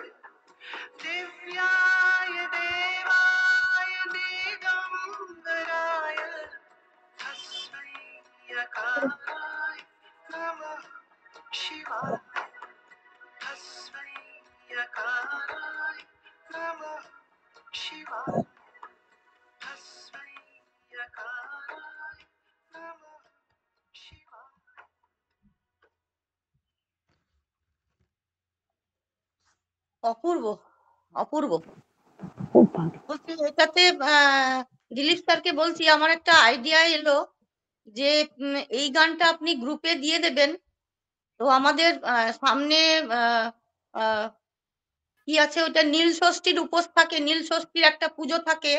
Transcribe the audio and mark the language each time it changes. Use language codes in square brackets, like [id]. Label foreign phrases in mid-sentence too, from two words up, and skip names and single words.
[sa] दिव्याय देवाय दिगम्बराय तस्मै यकाराय नमः शिवाय तस्मै यकाराय नमः शिवाय तस्मै यकाराय नमः शिवाय [bn] অপূর্ব অপূর্ব খুব ভালো বলছি এটাতে দিলীপ স্যারকে বলছি আমার একটা আইডিয়া এলো যে এই গানটা আপনি গ্রুপে দিয়ে দেবেন তো আমাদের সামনে আহ, কি আছে ওটা নীল ষষ্ঠীর উপোস থাকে নীল ষষ্ঠীর একটা পুজো থাকে